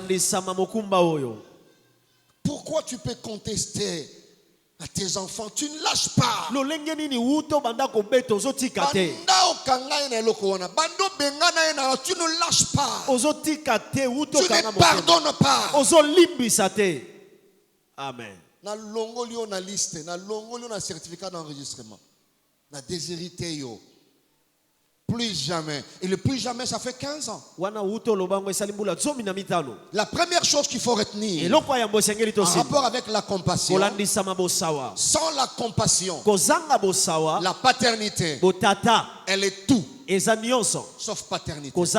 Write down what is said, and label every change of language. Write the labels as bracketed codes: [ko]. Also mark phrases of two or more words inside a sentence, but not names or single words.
[fr] Pourquoi tu peux contester à tes enfants? Tu ne lâches pas. Tu ne lâches pas. Tu ne pardonnes pas. Amen. [ln] Na longolio na liste, na longolio na [fr] certificat d'enregistrement, [ln] na déshérité yo. [fr] Plus jamais. Et le plus jamais, ça fait 15 ans. La première chose qu'il faut retenir en rapport avec la compassion, sans la compassion, la paternité, elle est tout, sauf paternité.